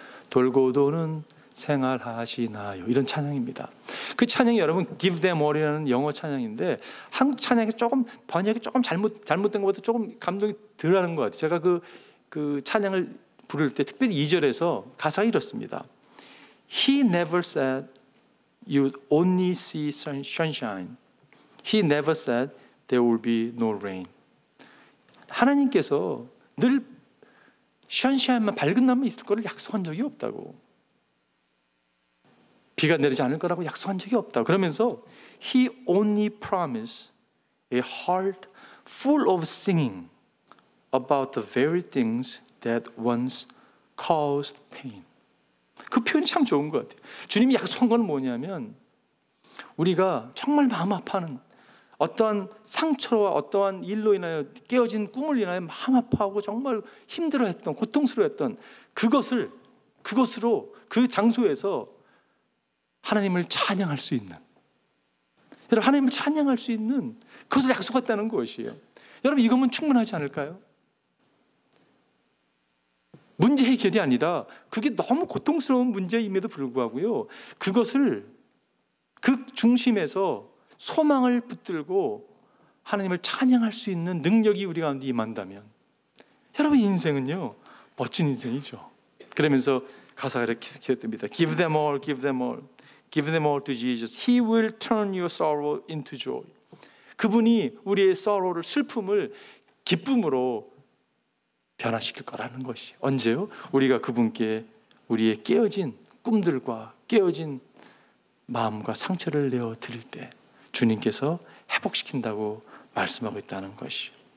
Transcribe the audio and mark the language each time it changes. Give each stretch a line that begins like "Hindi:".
Korean: 돌고 도는 생활하시나요? 이런 찬양입니다. 그 찬양이 여러분 Give Them All이라는 영어 찬양인데 한국 찬양이 조금 번역이 조금 잘못된 것보다 조금 감동이 덜하는 것 같아요. 제가 그 찬양을 부를 때 특별히 2절에서 가사가 이렇습니다.
English: He never said you only see sunshine. He never said there will be no rain.
Korean: 하나님께서 늘 션샤인만 밝은 날만 있을 거를 약속한 적이 없다고. 비가 내리지 않을 거라고 약속한 적이 없다고. 그러면서
English: He only promised a heart full of singing about the very things that once caused pain.
Korean: 그 표현이 참 좋은 것 같아요. 주님이 약속한 건 뭐냐면 우리가 정말 마음 아파하는 어떠한 상처와 어떠한 일로 인하여 깨어진 꿈을 인하여 마음 아파하고 정말 힘들어했던, 고통스러워했던 그것으로 그 장소에서 하나님을 찬양할 수 있는, 여러분 하나님을 찬양할 수 있는 그것을 약속했다는 것이에요. 여러분 이거면 충분하지 않을까요? 문제 해결이 아니라 그게 너무 고통스러운 문제임에도 불구하고요, 그것을 그 중심에서 소망을 붙들고 하나님을 찬양할 수 있는 능력이 우리 가운데 임한다면 여러분 인생은요 멋진 인생이죠. 그러면서 가사가 이렇게 기억됩니다.
English: Give them all, give them all, give them all to Jesus. He will turn your sorrow into joy.
Korean: 그분이 우리의 sorrow를, 슬픔을 기쁨으로 변화시킬 거라는 것이. 언제요? 우리가 그분께 우리의 깨어진 꿈들과 깨어진 마음과 상처를 내어 드릴 때 주님께서 회복시킨다고 말씀하고 있다는 것이.